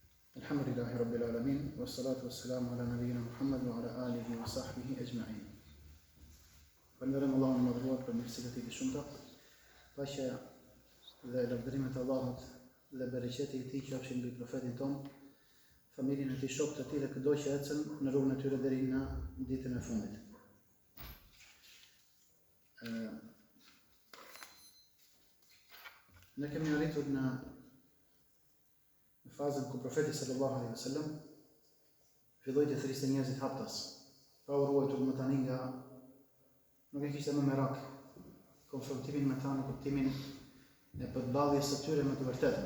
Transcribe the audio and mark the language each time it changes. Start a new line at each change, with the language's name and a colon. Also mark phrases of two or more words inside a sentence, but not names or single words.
Arabic: الحمد لله رب العالمين والصلاة والسلام على نبينا محمد وعلى آله وصحبه أجمعين.
Albanian: Falënderojmë Allahun e Madhëruar për mirësitë e tij të shumta. Paqja dhe lavdërimet e Allahut dhe bereqeti i tij qofshin mbi profetin ton, familjen e tij, shokët e tij dhe çdo që ecën në rrugën e tyre deri në ditën e fundit. Ne kemi arritur në fazën ku profeti
Arabic: صلى الله عليه وسلم
Albanian: filloi të thirriste njerëzit haptas, pa u ruajtur më tani nga nuk e kishte më merak konfrontimin me ta në kuptimin e përballjes së tyre me të vërtetën.